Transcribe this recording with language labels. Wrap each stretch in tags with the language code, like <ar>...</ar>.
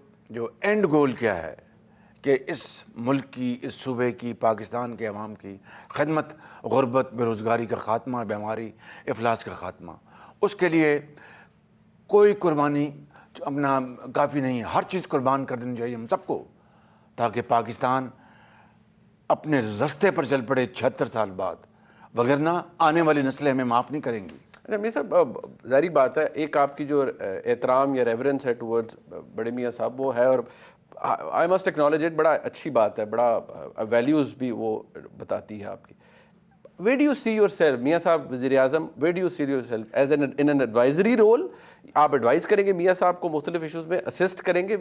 <hi>जो एंड गोल क्या है कि इस मुल्क की, इस सूबे की, पाकिस्तान के अवाम की खिदमत, गुरबत, बेरोज़गारी का ख़ात्मा, बीमारी, इफलास का ख़ात्मा, उसके लिए कोई कुर्बानी अपना काफ़ी नहीं, हर चीज़ कुर्बान कर देनी चाहिए हम सबको, ताकि पाकिस्तान अपने रास्ते पर चल पड़े 76 साल बाद, वगरना आने वाली नस्लें हमें माफ़ नहीं करेंगी। अच्छा मियां साहब, ज़ाहिर बात है एक आपकी जो एहतराम या रेवरेंस है टुवर्ड्स बड़े मियां साहब वो है, और</hi> <en>I must acknowledge it,</en> <hi>बड़ा अच्छी बात है, बड़ा वैल्यूज़ भी वो बताती है आपकी।</hi> <en>Where do you see yourself,</en> <hi>मियां साहब वज़ीर आज़म,</hi> <en>where do you see yourself as in an advisory role?</en> <hi>आप एडवाइस करेंगे मियां साहब को मुख्तलिफ इशूज़ में, असिस्ट करेंगे?</hi>